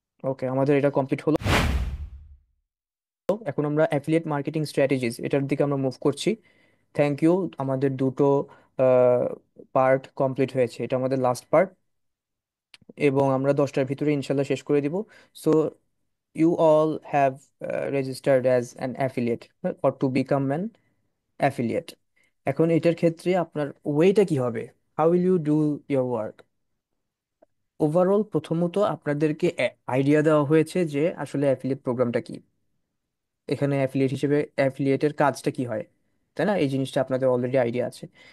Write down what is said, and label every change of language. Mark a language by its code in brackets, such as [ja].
[bn] ওকে, আমাদের এটা কমপ্লিট হলো। এখন আমরা অ্যাফিলিয়েট মার্কেটিং স্ট্র্যাটেজিস এটার দিকে আমরা মুভ করছি। Thank you. আমাদের দুটো পার্ট কমপ্লিট হয়েছে, এটা আমাদের লাস্ট পার্ট, এবং আমরা 10টার ভিতরে ইনশাল্লাহ শেষ করে দিব। [en] So you all have registered as an affiliate or to become an affiliate. [bn] এখন এটার ক্ষেত্রে আপনার ওয়েটা কি হবে? [en] How will you do your work? [bn] Overall প্রথমত আপনাদেরকে আইডিয়া দেওয়া হয়েছে যে আসলে অ্যাফিলিয়েট প্রোগ্রামটা কি, এখানে অ্যাফিলিয়েট হিসেবে অ্যাফিলিয়েটের কাজটা কি হয়, তাই না? এই জিনিসটা আপনাদের অলরেডি আইডিয়া আছে।